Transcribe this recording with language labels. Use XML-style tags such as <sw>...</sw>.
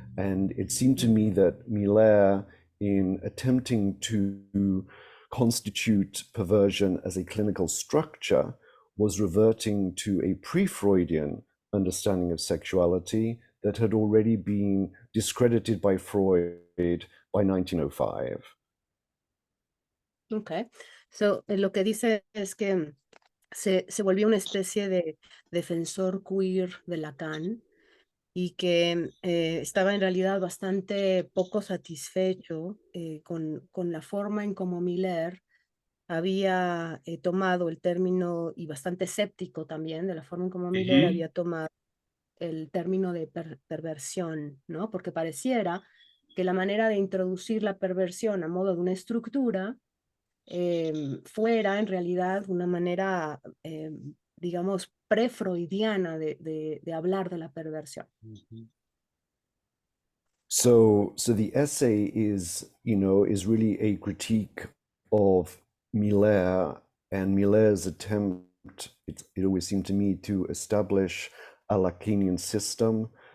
<en>And it seemed to me that Miller, in attempting to constitute perversion as a clinical structure, was reverting to a pre-Freudian understanding of sexuality that had already been discredited by Freud by 1905. Okay.</en> <es>So, lo que dice es que se volvió una especie de defensor queer de Lacan, y que estaba en realidad bastante poco satisfecho con la forma en cómo Miller había tomado el término, y bastante escéptico también de la forma en cómo Miller había tomado el término de perversión, ¿no? Porque pareciera que la manera de introducir la perversión a modo de una estructura fuera en realidad una manera, digamos, pre-freudiana de hablar de la perversión.</es> <en>So the essay is really a critique of Miller and Miller's attempt, it always seemed to me, to establish a Lacanian system</en>